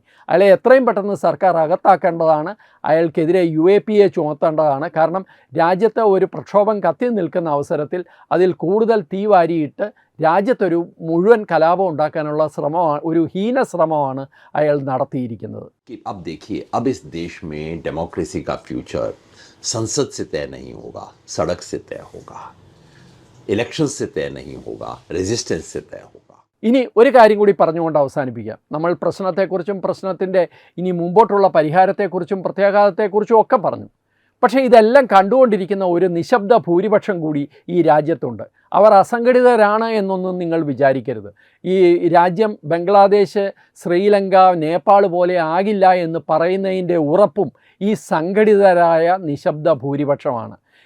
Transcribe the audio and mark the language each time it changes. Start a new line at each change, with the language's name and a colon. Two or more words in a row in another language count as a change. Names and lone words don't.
Malayalam: അയാളെ എത്രയും പെട്ടെന്ന് സർക്കാർ അകത്താക്കേണ്ടതാണ്. അയാൾക്കെതിരെ UAPA ചുമത്തേണ്ടതാണ്. കാരണം രാജ്യത്തെ ഒരു പ്രക്ഷോഭം കത്തി നിൽക്കുന്ന അവസരത്തിൽ അതിൽ കൂടുതൽ തീ വാരിയിട്ട് രാജ്യത്തൊരു മുഴുവൻ കലാപം ഉണ്ടാക്കാനുള്ള ശ്രമമാണ്, ഒരു ഹീന ശ്രമമാണ് അയാൾ നടത്തിയിരിക്കുന്നത്.
Hindi: अब देखिए, अब इस देश में डेमोक्रेसी का फ्यूचर संसद से तय नहीं होगा, सड़क से तय होगा, इलेक्शन से तय नहीं होगा, रेजिस्टेंस से तय होगा.
Malayalam: ഇനി ഒരു കാര്യം കൂടി പറഞ്ഞുകൊണ്ട് അവസാനിപ്പിക്കാം. നമ്മൾ പ്രശ്നത്തെക്കുറിച്ചും പ്രശ്നത്തിൻ്റെ ഇനി മുമ്പോട്ടുള്ള പരിഹാരത്തെക്കുറിച്ചും പ്രത്യാഘാതത്തെക്കുറിച്ചും ഒക്കെ പറഞ്ഞു. പക്ഷേ ഇതെല്ലാം കണ്ടുകൊണ്ടിരിക്കുന്ന ഒരു നിശബ്ദ ഭൂരിപക്ഷം കൂടി ഈ രാജ്യത്തുണ്ട്. അവർ അസംഘടിതരാണ് എന്നൊന്നും നിങ്ങൾ വിചാരിക്കരുത്. ഈ രാജ്യം ബംഗ്ലാദേശ്, ശ്രീലങ്ക, നേപ്പാൾ പോലെ ആകില്ല എന്ന് പറയുന്നതിൻ്റെ ഉറപ്പും ഈ സംഘടിതരായ നിശബ്ദ ഭൂരിപക്ഷമാണ്.